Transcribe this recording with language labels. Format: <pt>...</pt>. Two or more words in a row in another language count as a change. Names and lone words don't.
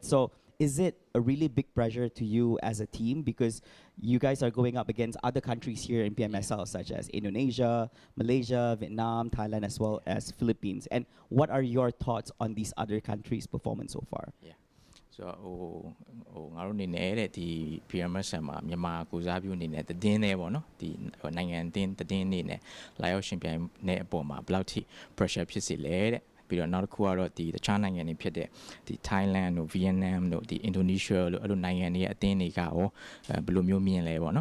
<en>So is it a really big pressure to you as a team because you guys are going up against other countries here in PMSL such as Indonesia, Malaysia, Vietnam, Thailand, as well as Philippines? And what are your thoughts on these other countries' performance so far?</en> <my>Yeah. So ဟိုငါတို့အနေနဲ့တဲ့ဒီ PMSL မှာမြန်မာကိုစားပြုအနေနဲ့တည်င်းနေပေါ့နော်ဒီနိုင်ငံတင်းတည်င်းနေနဲ့လာရောက်ရှင်ပြိုင်နေအပေါ်မှာဘယ်လောက်ထိ pressure ဖြစ်စေလဲတဲ့ပြီးတော့နောက်တစ်ခုကတော့ဒီတခြားနိုင်ငံတွေဖြစ်တဲ့ဒီ Thailand တို့ Vietnam တို့ဒီ Indonesia လို့အဲ့လိုနိုင်ငံတွေရဲ့အသင်းတွေကရောဘယ်လိုမျိုးမြင်လဲပေါ့နော်</my>